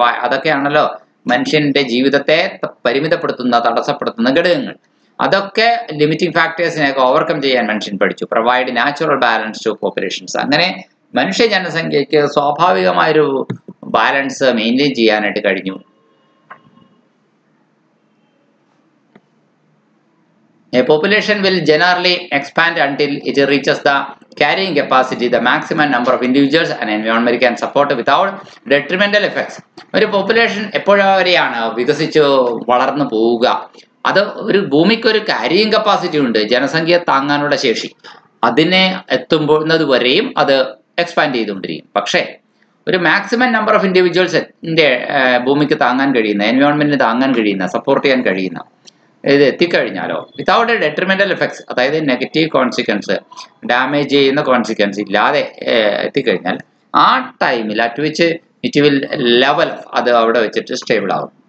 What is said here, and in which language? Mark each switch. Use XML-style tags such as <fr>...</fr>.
<ml>അതൊക്കെയാണല്ലോ മനുഷ്യന്റെ ജീവിതത്തെ പരിമിതപ്പെടുത്തുന്ന, തടസ്സപ്പെടുത്തുന്ന ഘടകങ്ങൾ. അതൊക്കെ ലിമിറ്റിംഗ് ഫാക്ടേഴ്സിനെയൊക്കെ ഓവർകം ചെയ്യാൻ മനുഷ്യൻ പഠിച്ചു.</ml> <en>Provide natural balance to populations.</en> <ml>അങ്ങനെ മനുഷ്യ ജനസംഖ്യയ്ക്ക് സ്വാഭാവികമായൊരു ബാലൻസ് മെയിൻറ്റെയിൻ ചെയ്യാനായിട്ട് കഴിഞ്ഞു.</ml> <en>A population will generally expand until it reaches the carrying capacity, the maximum number of individuals an environment can support without detrimental effects.</en> <ml>ഒരു population എപ്പോഴവരെയാണ് വികസിച്ച് വളർന്നു പോവുക? അത് ഒരു ഭൂമിക്കൊരു ക്യാരിയിങ് കപ്പാസിറ്റി ഉണ്ട്, ജനസംഖ്യ താങ്ങാനുള്ള ശേഷി. അതിനെ എത്തുന്നത് വരെയും അത് എക്സ്പാൻഡ് ചെയ്തുകൊണ്ടിരിക്കും. പക്ഷേ ഒരു മാക്സിമം നമ്പർ ഓഫ് ഇൻഡിവിജ്വൽസിന്റെ ഭൂമിക്ക് താങ്ങാൻ കഴിയുന്ന, എൻവയോൺമെന്റിന് താങ്ങാൻ കഴിയുന്ന, സപ്പോർട്ട് ചെയ്യാൻ കഴിയുന്ന ഇത് എത്തിക്കഴിഞ്ഞാലോ</ml> <en>without detrimental effects,</en> <ml>അതായത് നെഗറ്റീവ് കോൺസിക്വൻസ്, ഡാമേജ് ചെയ്യുന്ന കോൺസിക്വൻസ് ഇല്ലാതെ എത്തിക്കഴിഞ്ഞാൽ ആ ടൈമിൽ</ml> <en>at which it will level,</en> <ml>അത് അവിടെ വെച്ചിട്ട് സ്റ്റേബിൾ ആകും.</ml>